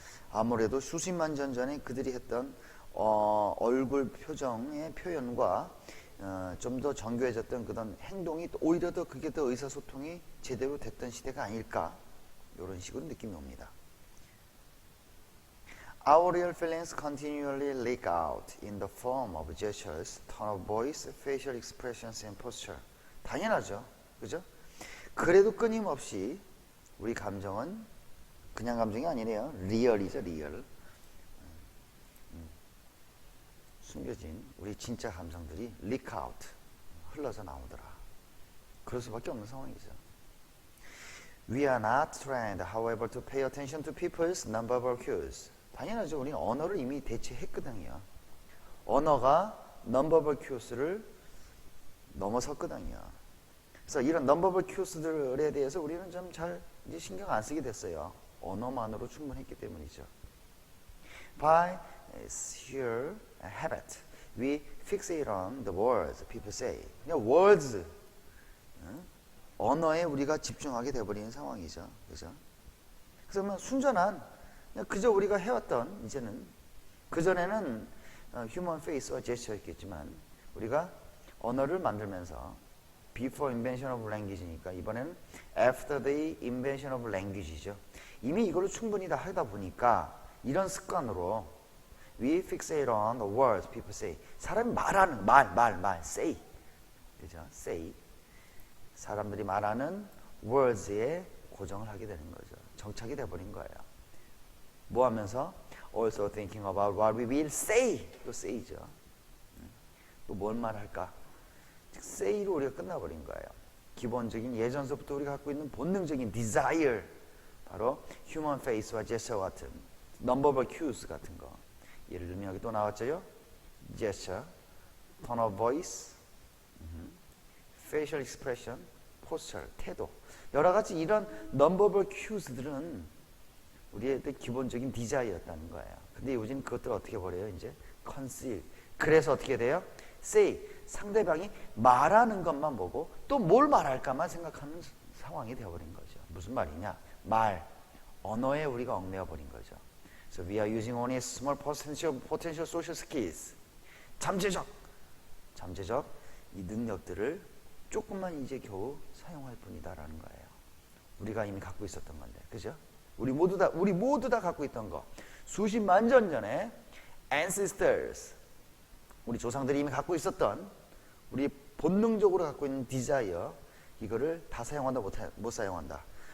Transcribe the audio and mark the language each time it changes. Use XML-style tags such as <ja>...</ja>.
<ko>아무래도 수십만 년 전에 그들이 했던 얼굴 표정의 표현과 좀 더 정교해졌던 그런 행동이 오히려 더 그게 더 의사소통이 제대로 됐던 시대가 아닐까, 이런 식으로 느낌이 옵니다.</ko> <en>Our real feelings continually leak out in the form of gestures, tone of voice, facial expressions, and posture.</en> <ko>당연하죠. 그죠? 그래도 끊임없이 우리 감정은 그냥 감정이 아니래요. 리얼이죠, 리얼. 숨겨진 우리 진짜 감정들이</ko> <en>leak out,</en> <ko>흘러서 나오더라. 그럴 수밖에 없는 상황이죠.</ko> <en>We are not trained, however, to pay attention to people's nonverbal cues.</en> <ko>당연하죠. 우리는 언어를 이미 대체했거든요. 언어가 nonverbal cues를 넘어섰거든요. 그래서 이런 nonverbal cues들에 대해서 우리는 좀 잘 이제 신경 안 쓰게 됐어요. 언어만으로 충분했기 때문이죠.</ko> <en>By sheer habit, we fixate on the words people say.</en> <ko>그냥 words, 언어에 우리가 집중하게 돼버리는 상황이죠. 그죠? 그래서 순전한 그저 우리가 해왔던, 이제는 그전에는 휴먼 페이스와 제스처였겠지만 우리가 언어를 만들면서</ko> <en>before invention of language</en> <ko>니까 이번에는</ko> <en>after the invention of language</en> <ko>죠. 이미 이걸로 충분히 다 하다 보니까 이런 습관으로</ko> <en>We fixate on the words people say.</en> <ko>사람이 말하는 말, say. 그죠? say. 사람들이 말하는 words에 고정을 하게 되는 거죠. 정착이 돼버린 거예요. 뭐 하면서?</ko> <en>Also thinking about what we will say.</en> <ko>또 say죠. 또 뭘 말할까? 즉 say로 우리가 끝나버린 거예요. 기본적인 예전서부터 우리가 갖고 있는 본능적인 desire, 바로 human face와 gesture 같은 non-verbal cues 같은 거. 예를 들면 여기 또 나왔죠?</ko> <en>gesture, tone of voice, facial expression, posture,</en> <ko>태도. 여러 가지 이런 non-verbal cues들은 우리의 기본적인 desire였다는 거예요. 근데 요즘 그것들을 어떻게 버려요? 이제 conceal. 그래서 어떻게 돼요? say. 상대방이 말하는 것만 보고 또 뭘 말할까만 생각하는 상황이 되어버린 거죠. 무슨 말이냐? 말, 언어에 우리가 얽매여 버린 거죠.</ko> <en>So we are using only small potential social skills.</en> <ko>잠재적 이 능력들을 조금만 이제 겨우 사용할 뿐이다라는 거예요. 우리가 이미 갖고 있었던 건데, 그죠? 우리 모두 다 갖고 있던 거. 수십만 년 전에 ancestors, 우리 조상들이 이미 갖고 있었던 우리 본능적으로 갖고 있는 desire, 이거를 다 사용한다 못 사용한다.</ko>